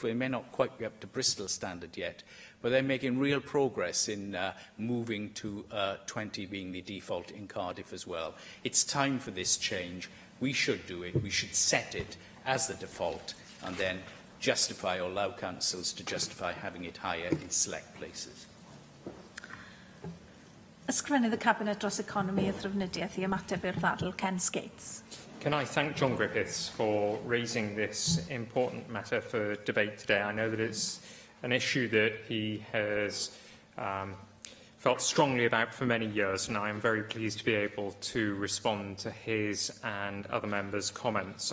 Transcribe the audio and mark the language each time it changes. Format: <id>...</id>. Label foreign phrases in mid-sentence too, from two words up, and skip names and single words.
<en>We may not quite be up to Bristol standard yet, but they're making real progress in moving to 20 being the default in Cardiff as well. It's time for this change. We should do it. We should set it as the default and then justify or allow councils to justify having it higher in select places.</en> <cy>Ysgrifennydd y Cabinet dros economi a thrafnidiaeth I ymateb i'r ddadl Ken Skates.</cy> <en>Can I thank John Griffiths for raising this important matter for debate today? I know that it's an issue that he has felt strongly about for many years, and I am very pleased to be able to respond to his and other members' comments.</en>